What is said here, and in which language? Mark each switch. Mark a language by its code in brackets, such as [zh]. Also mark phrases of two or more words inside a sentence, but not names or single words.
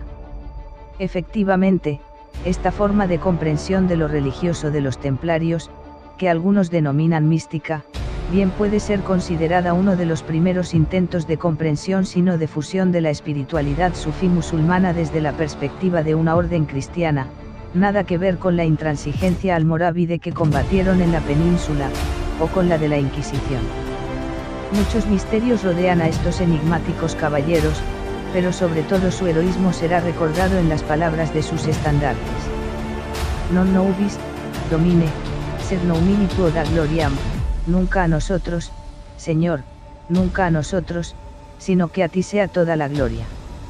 [es] Efectivamente, esta forma de comprensión de lo religioso de los templarios, que algunos denominan mística, bien puede ser considerada uno de los primeros intentos de comprensión sino de fusión de la espiritualidad sufí musulmana desde la perspectiva de una orden cristiana, nada que ver con la intransigencia almorávide que combatieron en la península, o con la de la Inquisición. Muchos misterios rodean a estos enigmáticos caballeros, pero sobre todo su heroísmo será recordado en las palabras de sus estandartes. [la] Non nobis, Domine, sed nomini tuo da gloriam, [es] nunca a nosotros, Señor, nunca a nosotros, sino que a ti sea toda la gloria.